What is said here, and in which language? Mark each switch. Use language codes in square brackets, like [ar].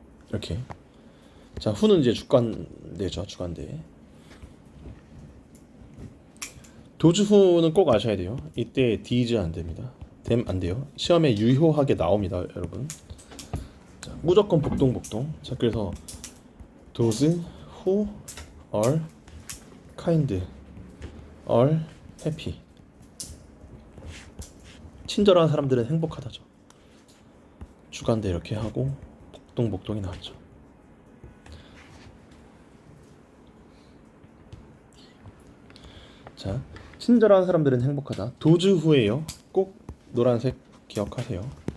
[ko] 이렇게. 자, 후는 이제 주관대죠. 주관대. 도즈 후는 꼭 아셔야 돼요. 이때 디즈 안 됩니다. 됨 안 돼요. 시험에 유효하게 나옵니다, 여러분. 자, 무조건 복동. 자, 그래서 [en] those who are kind, are happy. [ko] 친절한 사람들은 행복하다죠. 주간대 이렇게 하고 복동복동이 나왔죠. 자, 친절한 사람들은 행복하다. 도즈 후에요. 꼭 노란색 기억하세요.